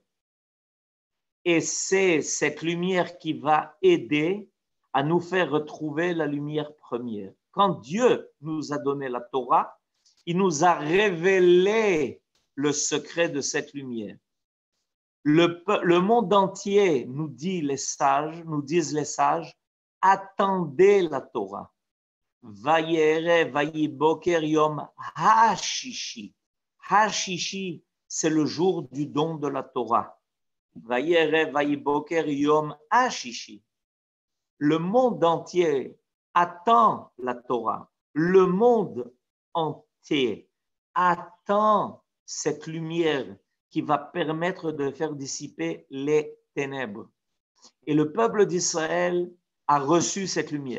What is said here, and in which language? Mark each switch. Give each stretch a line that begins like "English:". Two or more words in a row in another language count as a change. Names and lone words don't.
French: Et c'est cette lumière qui va aider à nous faire retrouver la lumière première. Quand Dieu nous a donné la Torah, il nous a révélé le secret de cette lumière. Le monde entier nous disent les sages, attendez la Torah.
Hebrew: ויהי ערב ויהי בקר יום הששי.
French: Hashishi, c'est le jour du don de la Torah.
Hebrew: ויהי ערב ויהי בקר יום הששי.
French: Le monde entier attend la Torah. Le monde entier attend cette lumière qui va permettre de faire dissiper les ténèbres. Et le peuple d'Israël a reçu cette lumière.